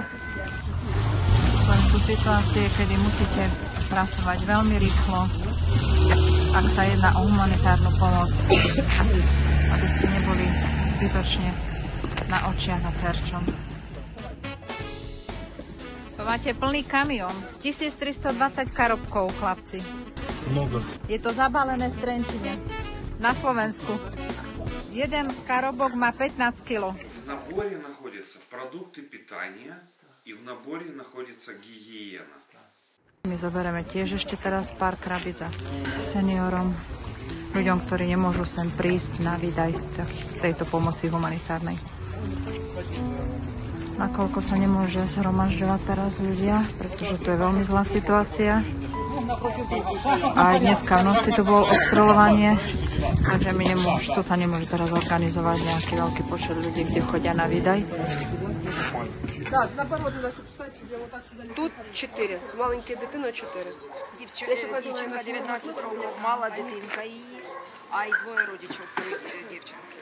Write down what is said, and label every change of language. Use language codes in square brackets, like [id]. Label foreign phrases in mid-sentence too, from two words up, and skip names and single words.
[sk] Len sú situácie, kedy musíte pracovať veľmi rýchlo, ak sa jedná o humanitárnu pomoc, aby ste neboli zbytočne na očiach a terčom. To máte plný kamión. 1320 karobkov, chlapci. [ru] Много. [sk] Je to zabalené v Trenčine. На Slovensku. Jeden karobok má 15 kg. [ru] В наборе находятся продукты питания и в наборе находится гигиена. [sk] My zoberieme tiež ešte teraz pár krabic za seniorom, ľuďom, ktorí nemôžu sem prísť na výdaj tejto pomoci humanitárnej. Nakoľko sa nemôže zhromažďovať teraz ľudia, pretože tu je veľmi zlá situácia. A aj dneska v noci tu bolo obstreľovanie, takže tu sa nemôže teraz organizovať nejaký veľký počet ľudí, kde chodia na výdaj. [uk] Тут 4, з маленькою дитиною 4. Дівчинка 19 років, мала дитинка її, а й двоє родичів дівчинки.